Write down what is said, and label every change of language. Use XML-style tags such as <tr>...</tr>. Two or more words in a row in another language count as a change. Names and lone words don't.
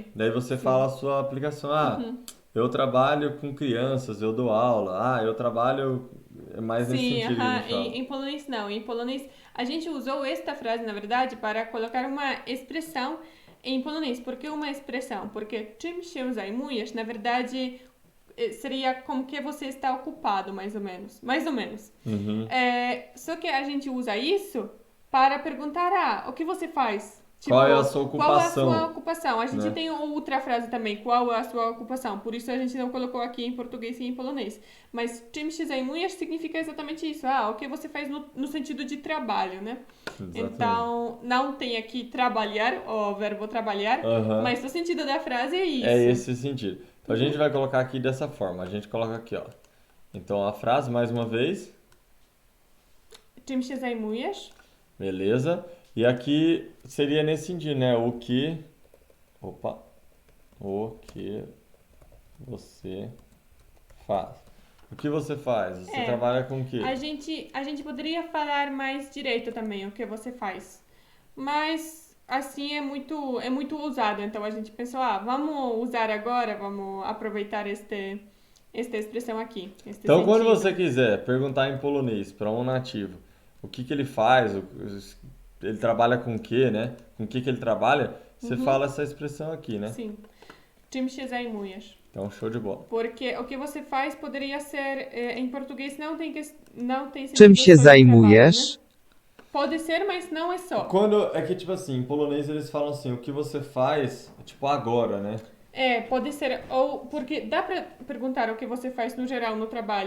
<pt>Daí você fala a sua aplicação. Eu trabalho com crianças, eu dou aula. Eu trabalho mais nesse sentido. Sim, em polonês não. Em polonês a gente usou esta frase, na verdade, para colocar uma expressão em polonês. Por que uma expressão? Porque</pt> <pl>czym się zajmujesz,</pl> <pt>na verdade, seria como que você está ocupado, mais ou menos. Mais ou menos. Só que a gente usa isso para perguntar, o que você faz? Tipo, qual é a sua ocupação? Qual é a sua ocupação? A gente tem outra frase também, qual é a sua ocupação? Por isso a gente não colocou aqui em português e em polonês. Mas</pt> <pl>czym się zajmujesz</pl> <pt>significa exatamente isso. O que você faz no sentido de trabalho, né? Exatamente. Então, não tem aqui trabalhar, o verbo trabalhar, mas o sentido da frase é isso. É esse sentido. Então a gente vai colocar aqui dessa forma. A gente coloca aqui, Então a frase, mais uma vez.</pt> <pl>Czym się zajmujesz?</pl> <pt>Beleza. E aqui seria nesse sentido, né? O que você faz. O que você faz? Você trabalha com o quê? A gente poderia falar mais direito também, o que você faz. Mas, assim, é muito usado. Então, a gente pensou, vamos usar agora, vamos aproveitar esta expressão aqui, este Então, quando sentido. você quiser perguntar em polonês para um nativo o que ele faz, ele trabalha com o quê, né? Com o que ele trabalha, você fala essa expressão aqui, né? Sim.</pt> <pl>Czym się zajmujesz?</pl> <pt>Então, show de bola. Porque o que você faz poderia ser, em português não tem</pt> <pl>Czym</pl> <pt>sentido</pt> <pl>się</pl> <pt>só de trabalho,</pt> <pl>zajmujesz?</pl> <pt>né? Pode ser, mas não é só. Quando é que, tipo assim, em polonês eles falam assim, o que você faz, tipo, agora, né? Pode ser, ou porque dá pra perguntar o que você faz no geral no trabalho.</pt>